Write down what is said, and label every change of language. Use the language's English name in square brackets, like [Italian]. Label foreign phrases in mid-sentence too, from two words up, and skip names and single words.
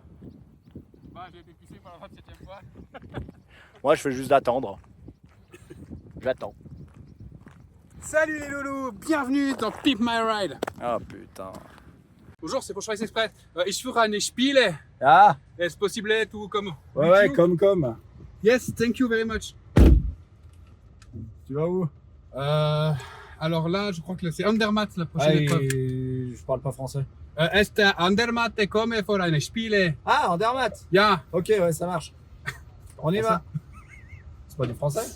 [French] J'ai été pissé pour la 27e fois. Moi, je fais juste d'attendre. J'attends. Salut les loulous, bienvenue dans Pimp My Ride. Ah putain. Bonjour, c'est pour Schweiz Express. [German] Ich führe eine Spiele. Ah [French] Est-ce possible tout comme Ouais, comme. [English] Yes, thank you very much. [French] Tu vas où? Alors là, je crois que c'est Andermatt la prochaine épreuve. Je parle pas français. [German] Est Andermatt komme für eine Spiele. [French] Ah, Andermatt. [German] Ja. [French] Ok, ouais, ça marche. On y va. C'est pas du français?